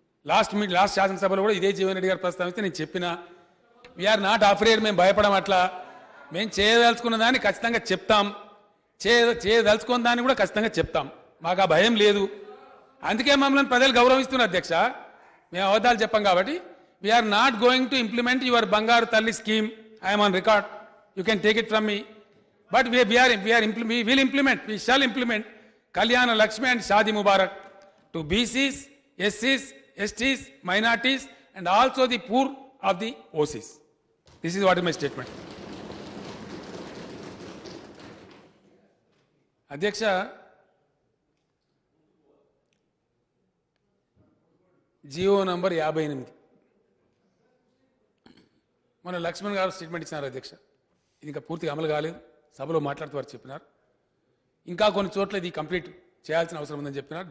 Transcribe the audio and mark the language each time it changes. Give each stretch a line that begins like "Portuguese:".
Telugu: Last శాసనసభలో కూడా ఇదే జీవన్ రెడ్డి గారు ప్రస్తావిస్తే నేను చెప్పిన
English: we are not afraid,
Telugu: మేము భయపడం, అట్లా మేము చేయదలుచుకున్న దాన్ని ఖచ్చితంగా చెప్తాం, చేయదలుచుకున్న దాన్ని కూడా ఖచ్చితంగా చెప్తాం, మాకు ఆ భయం లేదు. అందుకే మమ్మల్ని ప్రజలు గౌరవిస్తున్నారు అధ్యక్ష, మేము అబద్ధాలు చెప్పాం కాబట్టి.
English: We are not going to implement your Bangaru Thalli scheme, I'm on record, you can take it from me, but we will implement, we shall implement Kalyana Lakshmi and Shadi Mubarak to BCs, SCs, STs, minorities and also the poor of the OCs. This is what is my statement.
Telugu: అధ్యక్ష GO number 58 మన లక్ష్మణ్ గారు statement ఇచ్చినారు అధ్యక్ష. ఇది ఇంకా పూర్తిగా అమలు కాలేదు, సభలో మాట్లాడుతూ వారు చెప్పినారు. ఇంకా కొన్ని చోట్ల ఇది కంప్లీట్ చేయాల్సిన అవసరం ఉందని చెప్పినారు.